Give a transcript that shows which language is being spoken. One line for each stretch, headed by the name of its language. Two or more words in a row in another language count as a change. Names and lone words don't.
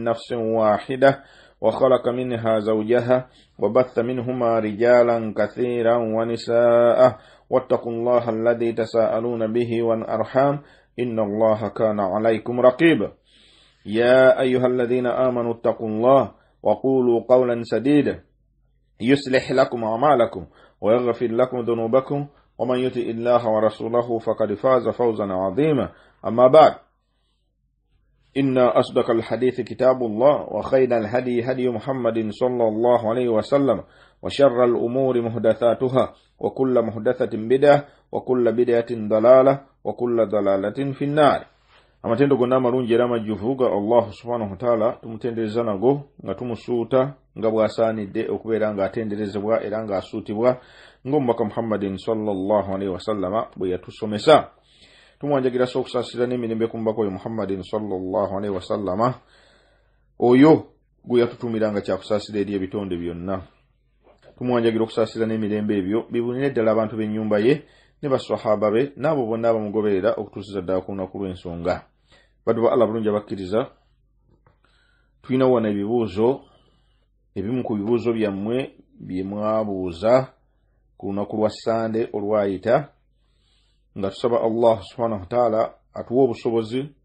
Arabic: نفس واحدة وخلق منها زوجها وبث منهما رجالا كثيرا ونساء واتقوا الله الذي تساءلون به والأرحام إن الله كان عليكم رقيبا يا أيها الذين آمنوا اتقوا الله وقولوا قولا سديدا يصلح لكم أعمالكم ويغفر لكم ذنوبكم ومن يطع الله ورسوله فقد فاز فوزا عظيما أما بعد إن أصدق الحديث كتاب الله وخير الهدي هدي محمد صلى الله عليه وسلم وشر الأمور محدثاتها وكل محدثة بدعة وكل بدعة ضلالة وكل ضلالة في النار
Ganda: amatendo gonna marungi era majjuvuga
Arabic: الله سبحانه وتعالى
Ganda: tumutendereza nago nga tumusuuta nga bwasaanidde okubeera nga atenderezebwa era nga asuutibwa ng'omubaka Muhammadin
Arabic: صلى الله عليه وسلم
Ganda: bwe yatusomesa tumwanjagira okusaasira n'emirembe ku mubaka oyo Muhammadin
Arabic: صلى الله عليه وسلم
Ganda: oyo gwe yatutumiranga kyakusaasira eri ebitonde byonna tumwanjagira okusaasira n'emirembe ebyo bibunire ddala abantu b'ennyumba ye ne basahaba be n'abo bonna abamugoberera okutuusiza ddala ku lunaku lw'ensonga baddu ba Allah bulungi abakkiriza tulina wana ebibuuzo ebimu ku bibuuzo byammwe bye mwabuuza ku lunaku lwa Sande olwayita nga tusaba
Arabic: الله سبحانه وتعالى
Ganda: atuwa obusobozi